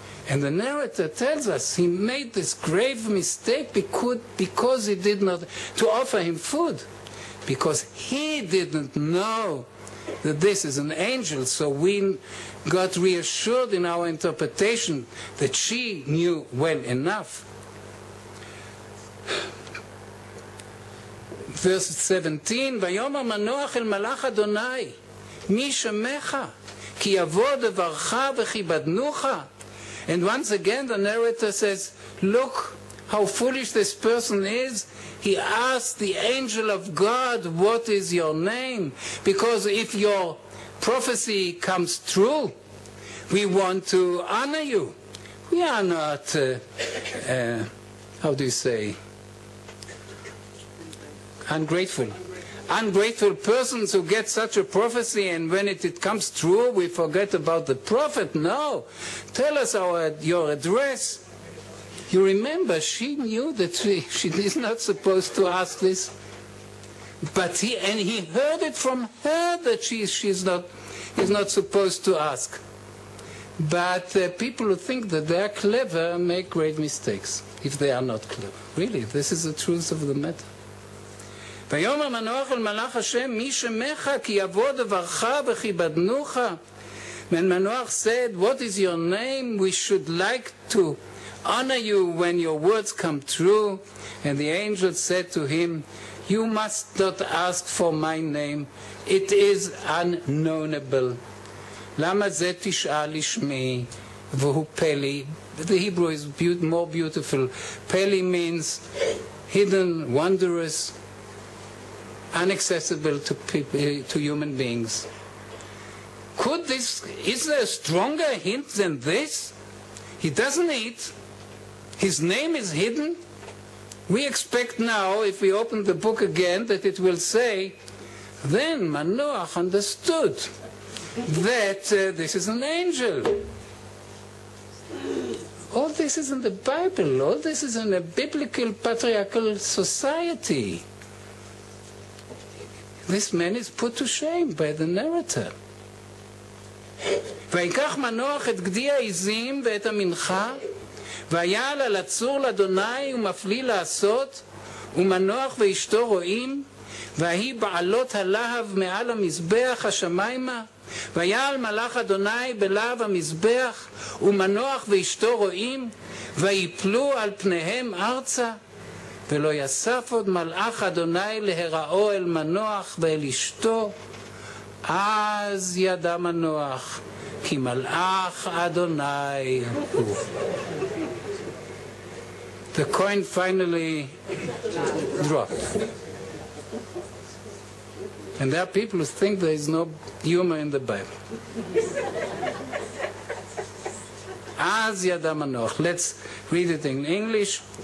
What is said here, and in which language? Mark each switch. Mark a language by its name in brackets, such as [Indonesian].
[English] And the narrator tells us he made this grave mistake because he did not, to offer him food, because he didn't know that this is an angel. So we got reassured in our interpretation that she knew well enough. Verse 17, [Hebrew] ויאמר מנוח אל מלאך אדוני, מי שמך, כי יבוא דברך וכיבדנוך. [English] And once again the narrator says, look how foolish this person is. He asked the angel of God, what is your name? Because if your prophecy comes true, we want to honor you. We are not, how do you say, ungrateful. Ungrateful persons who get such a prophecy, and when it comes true, we forget about the prophet. No. Tell us your address. You remember, she knew that she is not supposed to ask this. But he heard it from her that he's not supposed to ask. But people who think that they are clever make great mistakes if they are not clever. Really, this is the truth of the matter. [Hebrew] ויאמר מנוח אל מלאך השם, מי שמך כי יבוא דברך וכיבדנוך. [English] When Manoah said, what is your name? We should like to honor you when your words come true. And the angel said to him, you must not ask for my name. It is unknownable. [Hebrew] למה זה תשאל לשמי והוא פלי? [English] The Hebrew is more beautiful. Peli means hidden, wondrous, inaccessible to people, to human beings. Is there a stronger hint than this? He doesn't eat. His name is hidden. We expect now, if we open the book again, that it will say, then Manoah understood that this is an angel. All this is in the Bible. All this is in a biblical patriarchal society. This man is put to shame by the narrator. [Hebrew] ויקח מנוח את גדי העזים ואת המנחה, ויעל על הצור לאדוני ומפליא לעשות, ומנוח ואשתו רואים, והיא בעלות הלהב מעל המזבח השמיימה, ויעל מלאך אדוני בלהב המזבח, ומנוח ואשתו רואים, ויפלו על פניהם ארצה, ולא יסף עוד מלאך אדוני להיראו אל מנוח ואל אשתו, אז ידע מנוח, כי מלאך אדוני הוא. [English] The coin finally dropped. And there are people who think there is no humor in the Bible. [Hebrew] Az yada Manoach. [English] Let's read it in English.